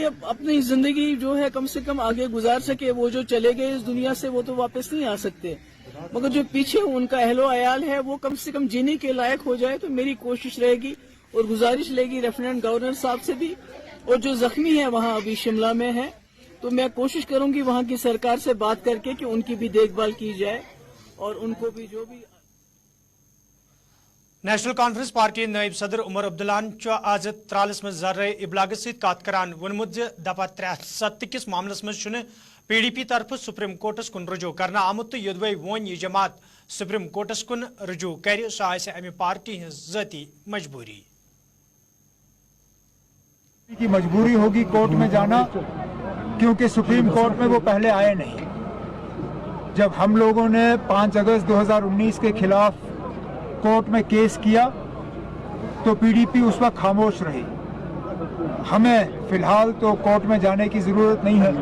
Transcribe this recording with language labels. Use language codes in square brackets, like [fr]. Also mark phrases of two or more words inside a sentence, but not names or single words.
[ur] اپنی زندگی جو ہے کم سے کم آگے گزار سکے وہ جو چلے گئے اس دنیا سے وہ تو واپس نہیں آ سکتے مگر جو پیچھے ان کا اہل و عیال ہے وہ کم سے کم جینے کے لائق ہو جائے تو میری کوشش رہے گی اور گزارش رہے گی [en] Lieutenant Governor [ur] صاحب سے بھی اور جو زخمی ہیں وہاں ابھی شملہ میں ہیں تو میں کوشش کروں گی وہاں کی سرکار سے بات کر کے کہ ان کی بھی دیکھ بھال کی جائے اور ان کو بھی جو بھی [ks] نیشنل کانفرنس پارٹی نائب صدر عمر عبداللہ آز ترالس مز ذرائع ابلاغ ست کت کران وونمت زِ دفعہ 307 کس معاملس مز PDP طرف سپریم کورٹس کن رجوع کرنا آمت تو یدوے وون یہ جماعت سپریم کورٹس کن رجوع کر سہ آسہِ امہِ پارٹی ہٕنٛز ذٲتی مجبوری [ur] کی مجبوری ہوگی کورٹ میں جانا کیونکہ سپریم کورٹ میں وہ پہلے آئے نہیں جب ہم لوگوں نے 5 اگست 2019 کے خلاف کورٹ میں کیس کیا تو PDP اس وقت خاموش رہی ہمیں فی الحال تو کورٹ میں جانے کی ضرورت نہیں ہے